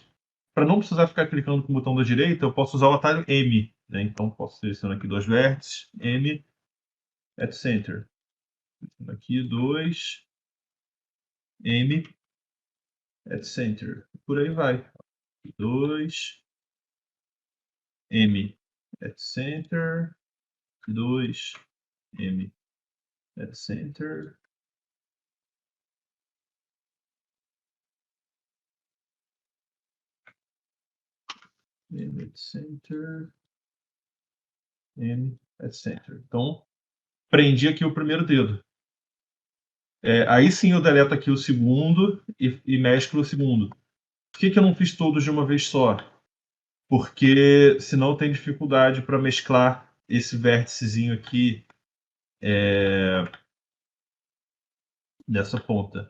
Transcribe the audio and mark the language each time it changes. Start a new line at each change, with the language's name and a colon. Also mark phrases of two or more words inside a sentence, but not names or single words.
Portuguese: Para não precisar ficar clicando com o botão da direita, eu posso usar o atalho M, né? Então posso selecionar aqui dois vértices, M,
English: at center.
Portuguese: Aqui dois, M,
English: at center.
Portuguese: Por aí vai. 2,
English: M, at center, 2, M, at center. M, at center, M, at center.
Portuguese: Então, prendi aqui o primeiro dedo. Aí sim eu deleto aqui o segundo e mesclo o segundo. Por que eu não fiz todos de uma vez só? Porque senão tem dificuldade para mesclar esse vérticezinho aqui nessa ponta.